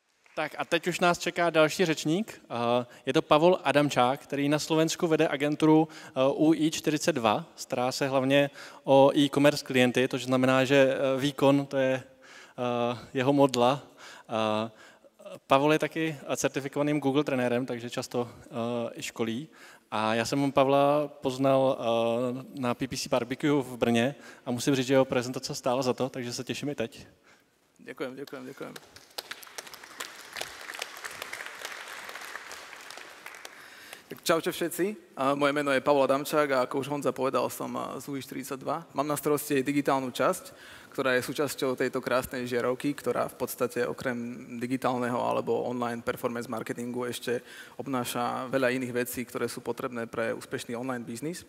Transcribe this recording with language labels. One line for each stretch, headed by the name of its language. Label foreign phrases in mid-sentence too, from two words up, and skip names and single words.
Czech: Tak a teď už nás čeká další řečník. Je to Pavol Adamčák, který na Slovensku vede agenturu UI42, stará se hlavně o e-commerce klienty, to znamená, že výkon to je jeho modla. Pavol je taky certifikovaným Google trenérem, takže často i školí. A já jsem Pavla poznal na PPC Barbecue v Brně a musím říct, že jeho prezentace stála za to, takže se těším i teď.
Slovak: Ďakujem. Čaute všetci, moje meno je Pavol Adamčák a ako už Honza povedal, som z UI42. Mám na starosti digitálnu časť, ktorá je súčasťou tejto krásnej žiarovky, ktorá v podstate okrem digitálneho alebo
English: online performance marketingu
Slovak: ešte obnáša veľa iných vecí, ktoré sú potrebné pre úspešný online biznis.